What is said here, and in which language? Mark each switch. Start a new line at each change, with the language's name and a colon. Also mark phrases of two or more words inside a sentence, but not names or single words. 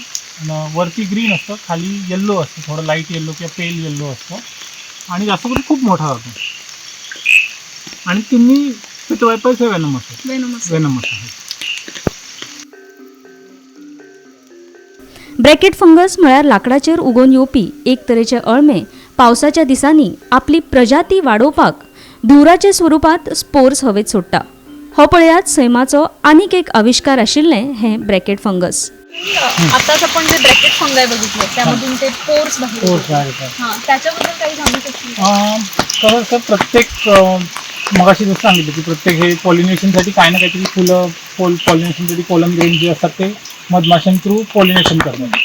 Marathi: वरती ग्रीन असतं, खाली येल्लो असतं, थोडं
English: light yellow
Marathi: किंवा
English: pale yellow
Marathi: असतं आणि जास्त करून खूप मोठा जातो. आणि तुम्ही
English: pit vipers
Marathi: हे वेनमस आहे.
English: bracket fungus
Konkani: म्हळ्यार लाकडाचेर उगोवन येवपी एक तरेचे अळमे पावसाच्या दिसांनी आपली प्रजाती वाडोवपाक धुवराच्या स्वरुपात स्पोर्स हवेत सोडटा. हो पळयात सैमाचो आनीक एक आविष्कार आशिल्लें हें
English: bracket fungus.
Marathi: आताच आपण जे
English: bracket fungi
Marathi: बघितले त्यामधून ते पोर्स बाहेर येतात. हां, त्याच्याबद्दल काही सांगू शकतील? कसं असतं, प्रत्येक मगाशी जसं सांगितलं की प्रत्येक हे पॉलिनेशनसाठी काही ना काहीतरी फुलं पॉलिनेशनसाठी
English: pollen grain
Marathi: जे असतात ते मधमाशां थ्रू पॉलिनेशन करतात.